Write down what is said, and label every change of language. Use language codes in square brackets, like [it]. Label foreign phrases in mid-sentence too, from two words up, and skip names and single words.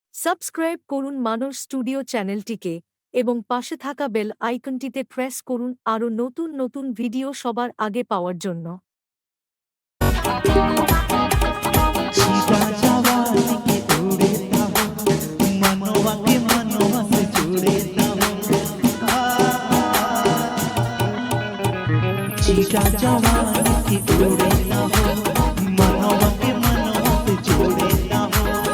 [bn] সাবস্ক্রাইব করুন মানস স্টুডিও চ্যানেলটিকে এবং পাশে থাকা [en] bell iconটিতে [bn] প্রেস করুন আরও নতুন নতুন ভিডিও সবার আগে পাওয়ার জন্য। [bho] सीधा जवानी के उड़ेता हूँ, मनवा के मनवा से जुड़ेता हूँ। सीधा जवानी के उड़ेता हूँ, मनवा के मनवा से जुड़ेता हूँ।